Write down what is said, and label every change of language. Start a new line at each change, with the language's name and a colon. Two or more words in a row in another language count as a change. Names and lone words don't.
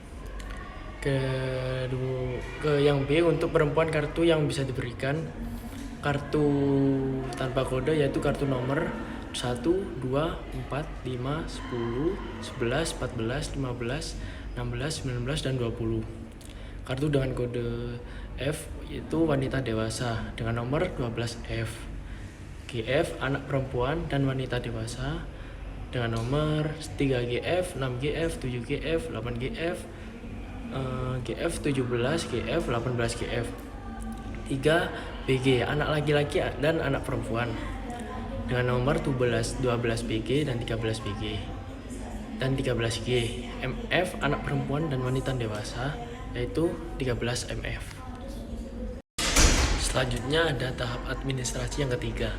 Indonesian: Yang B, untuk perempuan kartu yang bisa diberikan kartu tanpa kode yaitu kartu nomor 1, 2, 4, 5, 10, 11, 14, 15, 16, 19, dan 20. Kartu dengan kode F yaitu wanita dewasa dengan nomor 12F. GF, anak perempuan dan wanita dewasa. dengan nomor 3GF, 6GF, 7GF, 8GF, GF 17, GF 18GF. 3BG, anak laki-laki dan anak perempuan dengan nomor 12BG dan 13BG. Dan 13G, MF anak perempuan dan wanita dewasa, yaitu 13MF. Selanjutnya ada tahap administrasi yang ketiga.